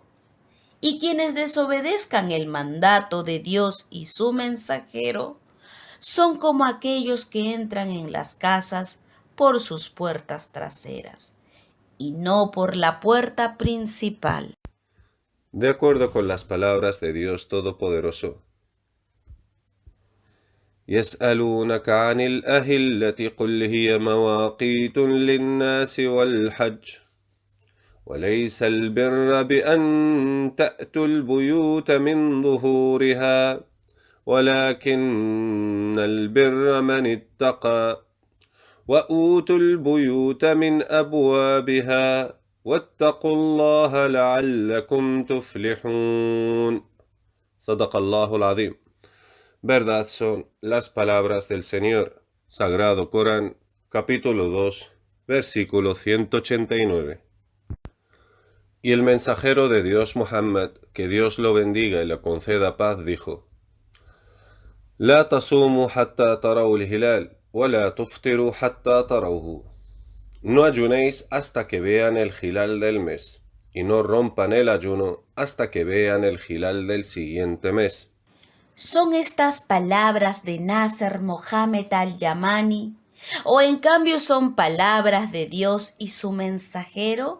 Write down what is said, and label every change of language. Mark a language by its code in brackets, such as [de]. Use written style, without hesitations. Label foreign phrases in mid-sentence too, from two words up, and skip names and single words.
[es] Y quienes desobedezcan el mandato de Dios y su mensajero son como aquellos que entran en las casas por sus puertas traseras y no por la puerta principal. De acuerdo con las palabras de Dios Todopoderoso. [ar] يسألونك عن الأهلة قل هي مواقيت للناس والحج وليس البر بأن تأتوا البيوت من ظهورها ولكن البر من اتقى وأوتوا البيوت من أبوابها واتقوا الله لعلكم تفلحون. صدق الله العظيم. [es] Verdad son las palabras del Señor. Sagrado Corán, capítulo 2, versículo 189. Y el mensajero de Dios Muhammad, que Dios lo bendiga y le conceda paz, dijo: [ar] لا تصوموا حتى تروا الهلال ولا تفطروا حتى تروه. [es] No ayunéis hasta que vean el hilal del mes, y no rompan el ayuno hasta que vean el hilal del siguiente mes. ¿Son estas palabras de Nasser Mohammed al-Yamani o en cambio son palabras de Dios y su mensajero?